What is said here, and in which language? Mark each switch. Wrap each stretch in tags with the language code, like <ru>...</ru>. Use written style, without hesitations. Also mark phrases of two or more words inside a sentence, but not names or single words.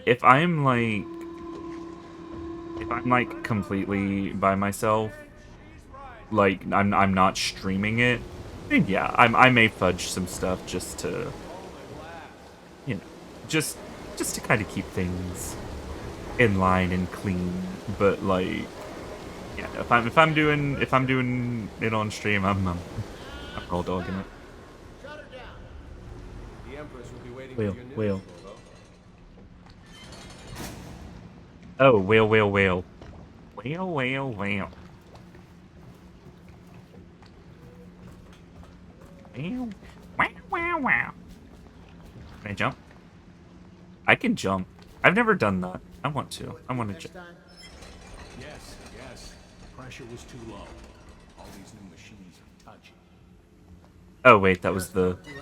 <en>If I'm like completely by myself, like I'm not streaming it, then yeah, I may fudge some stuff just to, you know, just to kind of keep things in line and clean. But like, yeah, if I'm doing it on stream, I'm raw dogging it. Shut her down. The Empress will be waiting Whale, for your news, whale. Corvo. Oh, whale, whale, whale. Whale, whale, whale. Whale. Wow, wow, wow. Can I jump? I can jump. I've never done that. I want to. I want to jump. Yes, yes. The pressure was too low. All these new machines are touchy. Oh, wait, that was the...</en>